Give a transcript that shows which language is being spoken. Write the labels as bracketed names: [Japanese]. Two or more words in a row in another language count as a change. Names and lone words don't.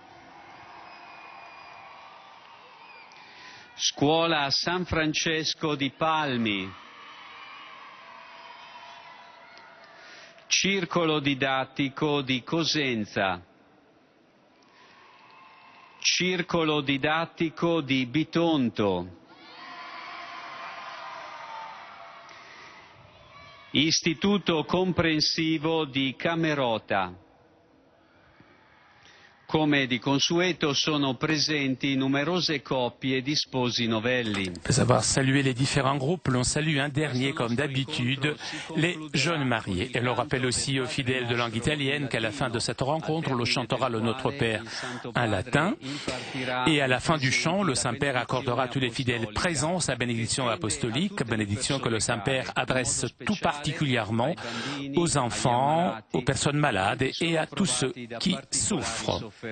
[Italian] Scuola San Francesco di Palmi, Circolo Didattico di Cosenza, Circolo Didattico di Bitonto, Istituto Comprensivo di Camerota. Come di consueto sono presenti numerose coppie di sposi novelli. [French] Après avoir salué les différents groupes, l'on salue un dernier, comme d'habitude, les jeunes mariés. Et l'on rappelle aussi aux fidèles de langue italienne qu'à la fin de cette rencontre, l'on chantera le Notre Père en latin. Et à la fin du chant, le Saint-Père accordera à tous les fidèles présents sa bénédiction apostolique, bénédiction que le Saint-Père adresse tout particulièrement aux enfants, aux personnes malades et à tous ceux qui souffrent.